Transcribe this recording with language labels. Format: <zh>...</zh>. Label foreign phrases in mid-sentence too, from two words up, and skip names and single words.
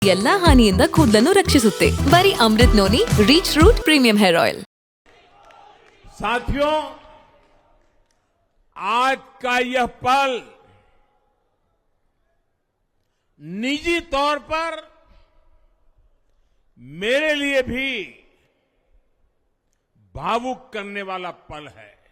<kn>ಎಲ್ಲಾ ಹಾನಿಯಿಂದ ಕೂದಲನ್ನು ರಕ್ಷಿಸುತ್ತೆ. ಬರೀ ಅಮೃತ್ ನೋನಿ ರೀಚ್ ರೂಟ್ ಪ್ರೀಮಿಯಂ ಹೇರ್ ಆಯಿಲ್.</kn> <hi>साथियों, आज का यह पल निजी तौर पर मेरे लिए भी भावुक करने वाला पल है.</hi>